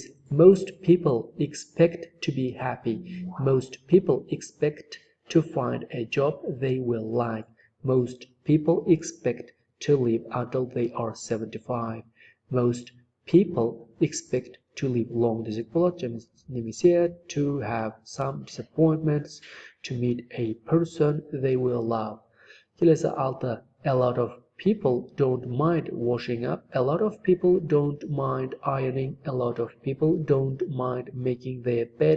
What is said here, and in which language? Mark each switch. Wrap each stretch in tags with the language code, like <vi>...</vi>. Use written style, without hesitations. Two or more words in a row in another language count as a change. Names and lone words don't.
<en>Most people expect to be happy. Most people expect to find a job they will like. Most people expect to live until they are 75. Most people expect to live long</en> <kk>десек болады.</kk> <en>Немесе to have some disappointments, to meet a person they will love.</en> <kk>Келесі 6.</kk> <en>A lot of people don't mind washing up. A lot of people don't mind ironing. A lot of people don't mind making their bed.</en>